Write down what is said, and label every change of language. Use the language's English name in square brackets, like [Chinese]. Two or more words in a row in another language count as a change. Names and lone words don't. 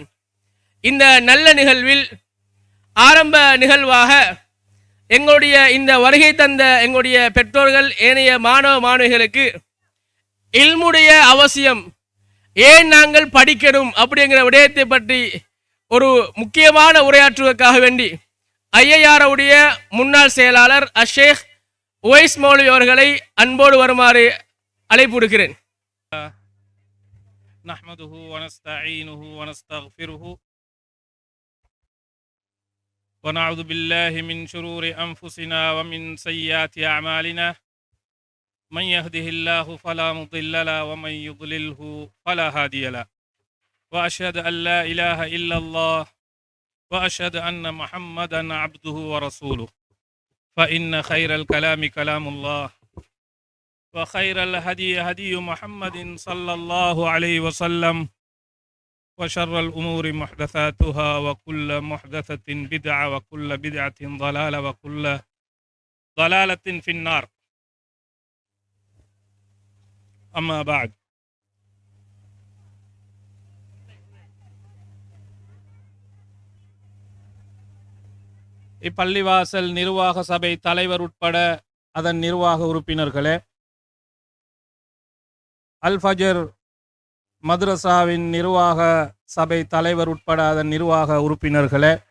[Tamil] இந்த நல்ல நிகழ்வில் ஆரம்ப நிகழ்வாக எங்களுடைய இந்த வருகை தந்த எங்களுடைய பெற்றோர்கள், ஏனைய மாணவ மாணவிகளுக்கு இல்முடைய அவசியம், ஏன் நாங்கள் படிக்கணும் அப்படிங்கிற விடயத்தை பற்றி ஒரு முக்கியமான உரையாற்றுவதற்காக வேண்டி ஐஏஆருடைய முன்னாள் செயலாளர் அஷேக் ஒய்ஸ் மௌலி அவர்களை அன்போடு வருமாறு அழைப்பு விடுக்கிறேன். [Arabic] نحمده و نستعينه و نستغفره ونعوذ بالله من شرور أنفسنا ومن سيئات أعمالنا من يهده الله فلا مضل له ومن يضلله فلا هادي له وأشهد أن لا إله إلا الله وأشهد أن محمدا عبده ورسوله فإن خير الكلام كلام الله وخير الهدي هدي محمد صلى الله عليه وسلم وشر الأمور محدثاتها وكل محدثة بدعة وكل بدعة ضلالة وكل ضلالة في النار أما بعد [Tamil] இப்பள்ளிவாசல் நிர்வாக சபை தலைவர் உட்பட அதன் நிர்வாக உறுப்பினர்களே, அல் ஃபஜர் மദ്രസാவின் நிர்வாக சபை தலைவர் உட்பட அதன் நிர்வாக உறுப்பினர்களே,